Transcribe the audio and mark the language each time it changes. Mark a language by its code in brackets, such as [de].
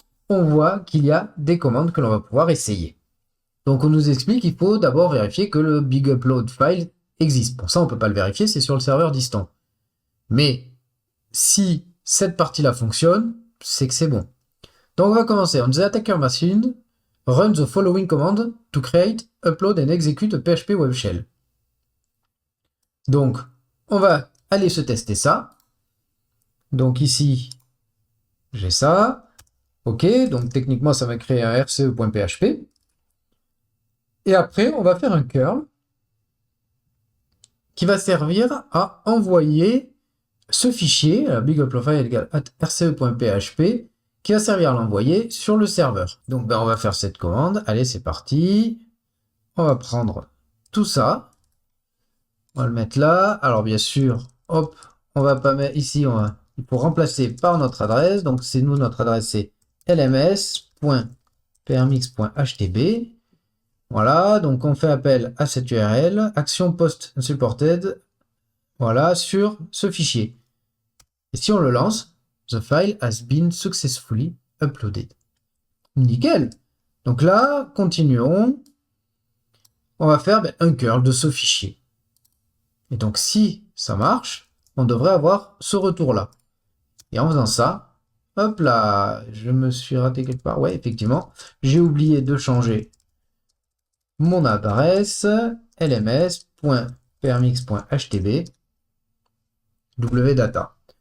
[fr] on voit qu'il y a des commandes que l'on va pouvoir essayer. Donc on nous explique qu'il faut d'abord vérifier que le big upload file existe. Pour ça, on ne peut pas le vérifier, c'est sur le serveur distant. Mais si cette partie-là fonctionne, c'est que c'est bon. Donc on va commencer. [en] On the attacker machine, run the following command to create, upload and execute a PHP web shell. [fr] Donc on va aller se tester ça. Donc ici, j'ai ça. Ok, donc techniquement, ça va créer un rce.php. Et après, on va faire un curl qui va servir à envoyer ce fichier, biguploadfile égale rce.php, qui va servir à l'envoyer sur le serveur. Donc on va faire cette commande. Allez, c'est parti. On va prendre tout ça. On va le mettre là. Alors bien sûr, hop, on va pas mettre ici, il faut remplacer par notre adresse. Donc c'est nous, notre adresse c'est lms.permix.htb. Voilà, donc on fait appel à cette URL, action post unsupported, voilà, sur ce fichier. Et si on le lance, [en] the file has been successfully uploaded. [fr] Nickel. Donc là, continuons. On va faire un curl de ce fichier. Et donc si ça marche, on devrait avoir ce retour-là. Et en faisant ça, hop là, je me suis raté quelque part. Ouais, effectivement, j'ai oublié de changer mon adresse lms.permix.htb wdata.